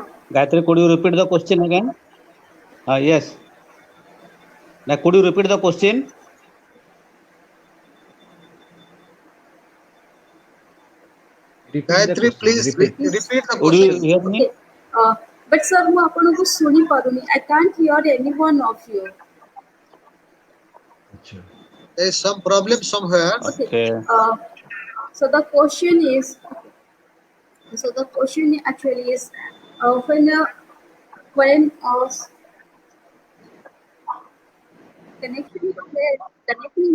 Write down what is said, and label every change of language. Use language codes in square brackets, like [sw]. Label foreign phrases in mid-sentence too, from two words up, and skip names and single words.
[en] Gayatri, could you repeat the question again? Yes. Now, could you repeat the question? Gayatri, please repeat the Could you question. hear me? Okay. Uh, but sir, [or] ମୁଁ ଆପଣଙ୍କୁ ଶୁଣି ପାରୁନି. [en] I can't hear any one of you. There is some problem somewhere. Okay. Okay. So the question is, so the question actually is, when connection is there, connecting.